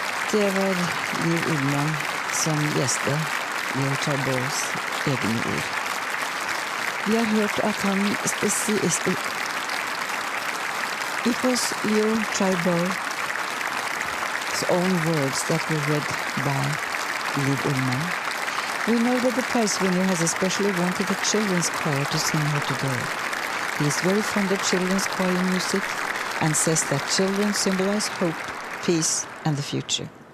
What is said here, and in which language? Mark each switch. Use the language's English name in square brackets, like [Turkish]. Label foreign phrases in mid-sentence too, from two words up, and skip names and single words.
[Norwegian] Det var Liv Ullmann som leste Leo Xiaobos egne ord. Vi har hørt at han [English] It was Leo Xiaobo's own words that were read by Liv Ullmann. We know that the prize winner has especially wanted the children's choir to sing here today. He is very fond of children's choir music and says that children symbolize hope, peace and the future.